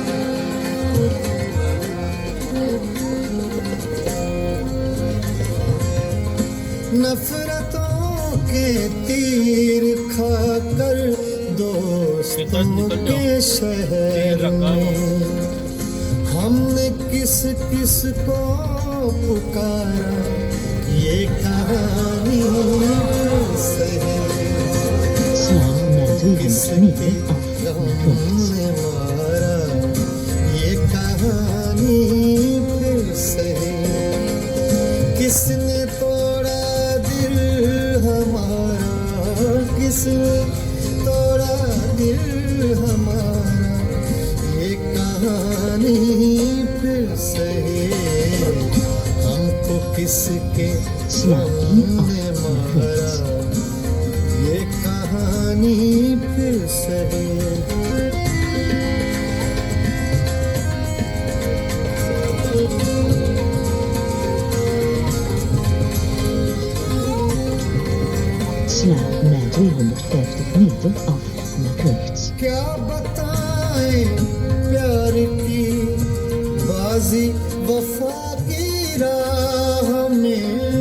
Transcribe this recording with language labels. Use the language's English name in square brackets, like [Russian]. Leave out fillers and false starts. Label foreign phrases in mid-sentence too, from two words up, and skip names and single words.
[Hindi] नफरतों के तीर खाकर दोस्तों के शहर में। हमने किस किस को पुकारा, ये कहानी सही। [Dutch] Sla naar 200 [Hindi] किसके [Dutch] meter af [Hindi] गम [Dutch] naar rechts. [Hindi] ने मारा, ये कहानी फिर सही। किसने तोड़ा दिल हमारा, किसने तोड़ा दिल हमारा, ये कहानी फिर सही। हमको किसके [Dutch] Sla [Hindi] गम [Dutch] hier af [Hindi] ने [Dutch] naar [Hindi] मारा, [Dutch] rechts. [Hindi] ये कहानी फिर सही। [Dutch] Sla naar 250 meter af naar rechts. [Hindi] क्या बताएं प्यार की बाजी वफा की राह में।